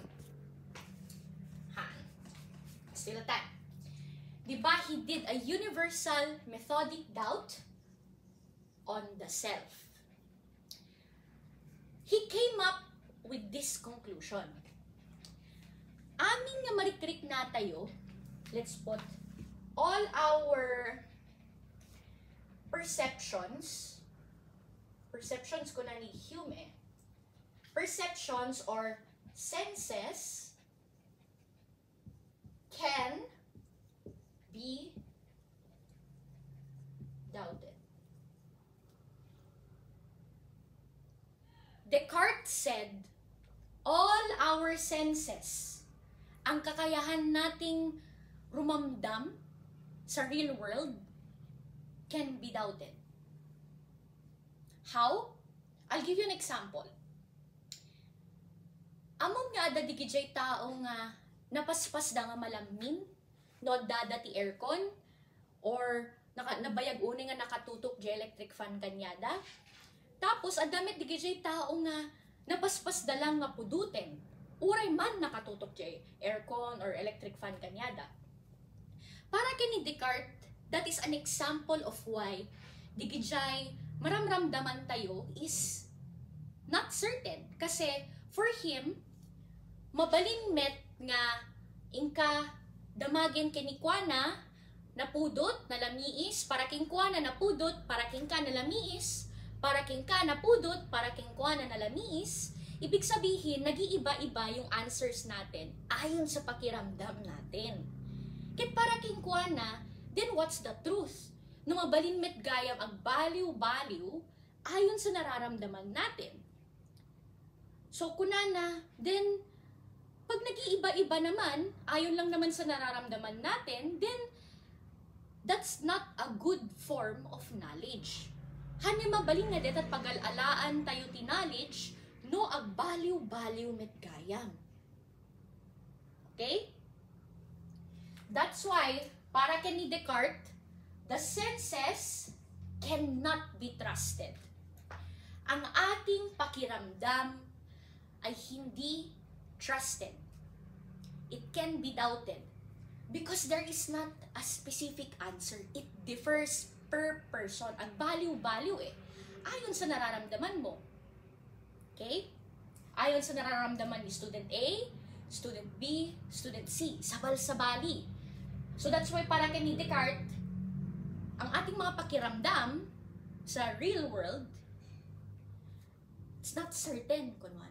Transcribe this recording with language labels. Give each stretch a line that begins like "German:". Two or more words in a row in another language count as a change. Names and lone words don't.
English: Han. Still that. Diba, he did a universal methodic doubt on the self. He came up with this conclusion.
Iloko: Amin nga marikrik na tayo,
English: let's put all our perceptions ko na ni Hume, perceptions or senses can be doubted. Descartes said, all our senses,
Filipino: ang kakayahan nating rumamdam sa
English: real world, can be doubted. How? I'll give you an example.
Iloko: Among nga ada digijay tao nga napaspas da nga malamin, no dada ti aircon, or nabayag uni nga nakatutok di
English: electric fan
Iloko: kanyada. Tapos adamit digijay tao nga napaspas da lang nga puduten, uray man nakatutok di aircon or
English: electric fan
Iloko: kanyada. Para kini
English: Descartes, that is an example of why
Iloko: digijay maramramdaman tayo
English: is not certain. Kasi for him,
Iloko: mabalin met nga ingka damagin kinikwana napudot na lamiis, para king kuana napudot, para king ka na lamiis, para king ka napudot, para king kuana na lamiis.
Filipino: Ibig sabihin, nag-iiba-iba yung answers natin ayon sa pakiramdam natin.
Iloko: Kit para king kuana,
English: then what's the truth?
Iloko: No mabalin met gayam ang baliw-baliw
Filipino: ayon sa nararamdaman natin. So kunana, then pag nag-iiba-iba naman, ayon lang naman sa nararamdaman natin,
English: then that's not a good form of knowledge.
Iloko: Hani mabalin nga det at pag-alalaan tayo ti knowledge, no agbaliw-baliw met gayam.
English: Okay? That's why,
Filipino: para kay ni
English: Descartes, the senses cannot be trusted.
Filipino: Ang ating pakiramdam ay hindi trusted.
English: It can be doubted because there is not a specific answer. It differs per person.
Filipino: Ang baliw-baliw ayon sa nararamdaman mo. Okay? Ayon sa nararamdaman ni student A, student B, student C. Sabal-sabali.
English: So that's why
Filipino: para kay ni Descartes, ang ating mga pakiramdam sa
English: real world, it's not certain,
Filipino: kunwan.